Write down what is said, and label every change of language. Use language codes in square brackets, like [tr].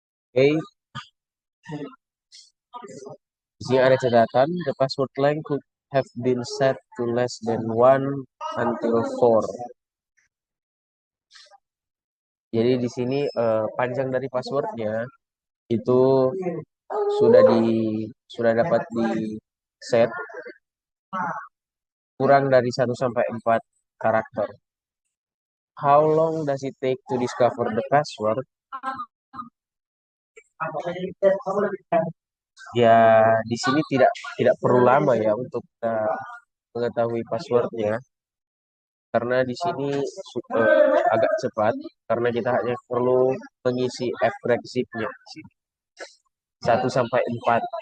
[en] Oke, [id] di sini ada catatan, [en] the password length could have been set to less than 1 until 4. [id] Jadi di sini panjang dari passwordnya itu sudah dapat di set kurang dari 1-4 karakter. [en] How long does it take to discover the password? [id] Ya, di sini tidak perlu lama ya untuk kita mengetahui passwordnya, karena di sini agak cepat karena kita hanya perlu mengisi fcrackzip-nya 1-4.